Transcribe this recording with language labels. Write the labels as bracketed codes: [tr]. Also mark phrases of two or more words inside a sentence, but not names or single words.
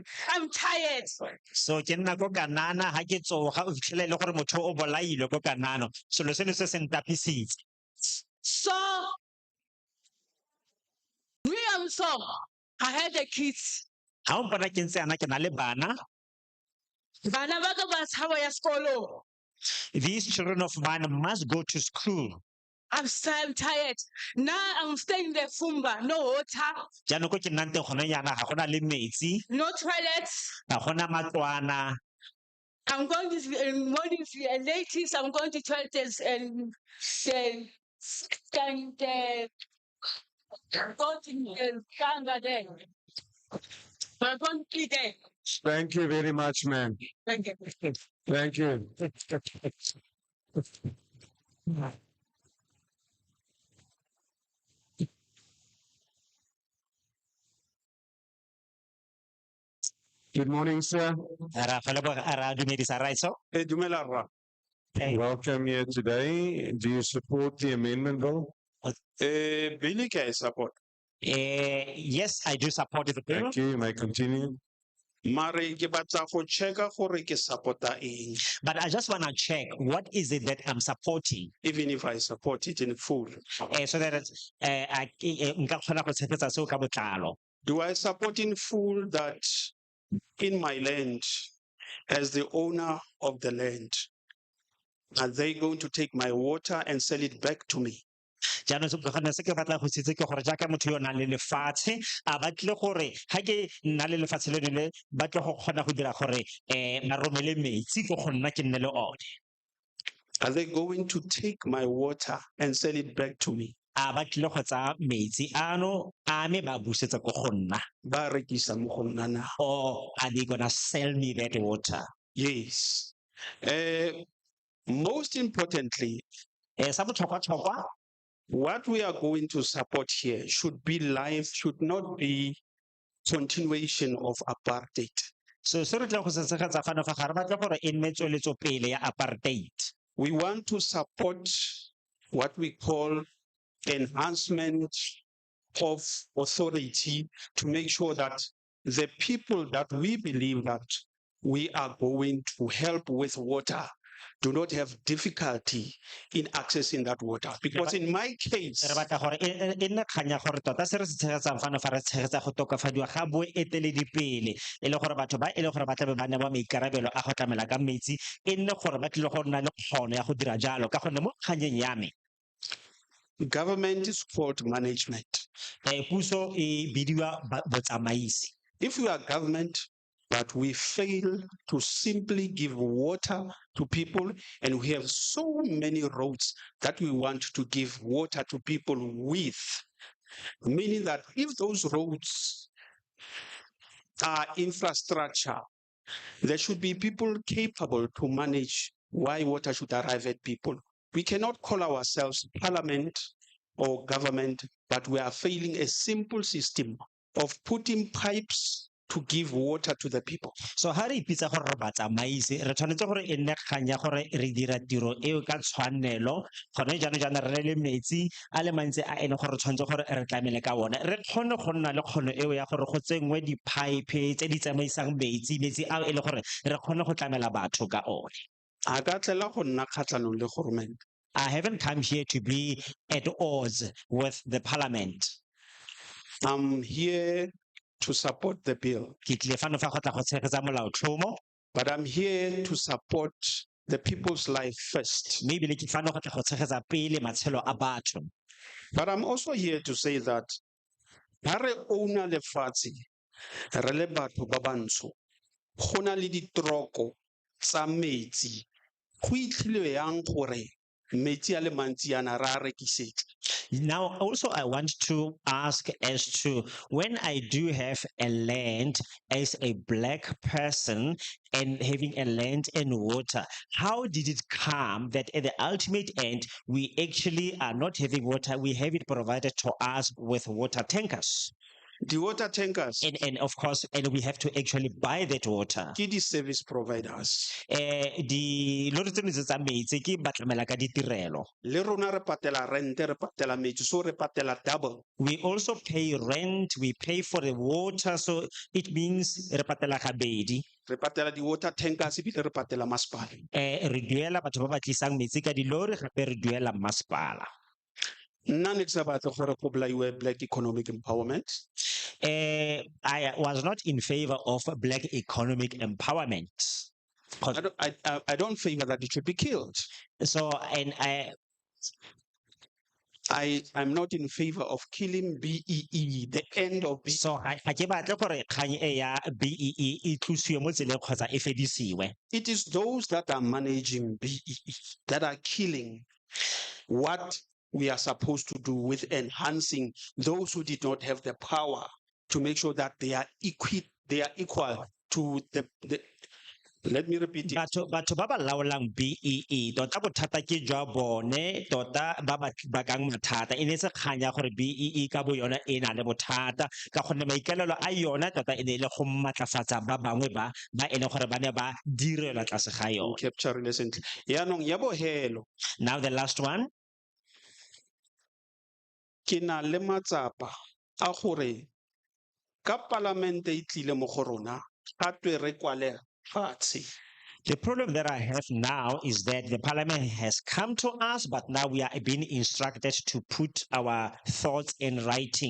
[en] I'm tired. [tn] So ke nna ko Kanana ha ke tsoga o fitlhela le gore motho o bolailwe ko Kanana. Selo seno se se ntapisitse. [en] So me, I'm so I had the kids. [tn] Ha o mpona ke ntse yana ke na le bana. Bana ba ka ba tshaba ya sekolo. [en] These children of mine must go to school. I'm tired. Now I'm staying in the Fumba, no water. [tn] Jaanong ko ke nnang teng gone yana ga gona le metsi. [en] No toilets. [tn] Ga gona matlwana. [en] I'm going to morning ladies. I'm going to toilets and Thank you very much, ma'am. Thank you. Thank you. Good morning, sir. [tn] Dumela rra. [en] Welcome here today. Do you support the amendment bill? [tn] Bili ke a e support. [en] Yes, I do support the bill. Thank you. You may continue. [tn] Mare ke batla go checka gore ke support-a eng. [en] But I just want to check what is it that I'm supporting. Even if I support it in full. So that [tn] nka kgona go tshegetsa seo ka botlalo. [en] Do I support in full that in my land, as the owner of the land, are they going to take my water and sell it back to me? [tn] Jaanong se ke batla go se itse ke gore jaaka motho yo o nang le lefatshe a batlile gore ga ke nna le lefatshe leno le batle go kgona go dira gore ba romele metsi ke go nna ke nne le one. [en] Are they going to take my water and sell it back to me? [tn] A batlile go tsaya metsi ano a me ba busetsa ko go nna. Ba rekisa mo go nna na. [en] Or are they gonna sell me that water? Yes. Most importantly, [tn] sa botlhokwa-tlhokwa, [en] what we are going to support here should be life, should not be continuation of apartheid. [tn] So se re tla go se tshegetsa fano fa gare batle gore e nne tsweletsopele ya apartheid. [en] We want to support what we call enhancement of authority to make sure that the people that we believe that we are going to help with water do not have difficulty in accessing that water. Because in my case, [tn] re batla gore e nne kgang ya gore tota se re se tshegetsang fano fa re tshegetsa go tokafadiwa ga boeteledipele e le gore batho ba e le gore ba tlabe ba newa maikarabelo a go tlamela ka metsi e nne gore ba tlile go nna le kgono ya go dira jalo ka gonne mo kganyeng ya me [en] government is called management. [tn] Puso e bidiwa botsamaisi. [en] If we are government, but we fail to simply give water to people, and we have so many roads that we want to give water to people with, meaning that if those roads are infrastructure, there should be people capable to manage why water should arrive at people. We cannot call ourselves parliament or government, but we are failing a simple system of putting pipes to give water to the people. [tn] So ha re ipitsa gore re batsamaisi re tshwanetse gore e nne kgang ya gore re dira tiro eo ka tshwanelo gone jaana re le metsi a le mantsi a ene gore tshwanetse gore re tlamele ka one re kgone go nna le kgono eo ya gore go tsengwe di-pipe tse di tsamaisang metsi a e le gore re kgone go tlamela batho ka one. A ka tlela go nna kgatlhanong le government. [en] I haven't come here to be at odds with the parliament. I'm here to support the bill. But I'm here to support the people's life first. But I'm also here to say that [tn] re owner lefatshe re le batho ba bantsho go na le ditroko tsa metsi go itlhile yang gore metsi a le mantsi ana ra rekisetsa. [en] Now, also, I want to ask as to when I do have a land as a black person and having a land and water, how did it come that at the ultimate end, we actually are not having water, we have it provided to us with water tankers? The water tankers. And of course, and we have to actually buy that water. [tn] Ke di [en] service providers. [tn] Di lori tseno tsa metsi ke batlamela ka ditirelo. Le rona re patela rent, re patela metsi, so re patela double. [en] We also pay rent, we pay for the water, so it means [tn] re patela gabedi. Re patela di [en] water tankers [tn] ebile re patela masepala. Re duela batho ba ba tlisang metsi ka dilori gape re duela masepala. Nna ne ke sa batle gore go bolaiwe [en] black economic empowerment. I was not in favor of black economic empowerment. I don't favor that it should be killed. So, and I'm not in favor of killing BEE, the end of BEE. So, it is those that are managing BEE that are killing what we are supposed to do with enhancing those who did not have the power to make sure that they are equal to Let me repeat it. [tn] batho ba ba laolang BEE tota bothata ke jwa bone tota ba bakang mathata e ne se kgang ya gore BEE ka bo yona e na le bothata ka gonne maikalelo a yona tota e ne le go matlafatsa ba bangwe ba e leng gore ba ne ba direlwa tlase ga yone. [en] Capture recently. [tn] Yaanong ya bohelo. [en] Now the last one. [tn] Ke na le matsapa a gore ka palamente e tlile mo go rona ga twe re kwale fatshe. [en] The problem that I have now is that the parliament has come to us, but now we are being instructed to put our thoughts in writing.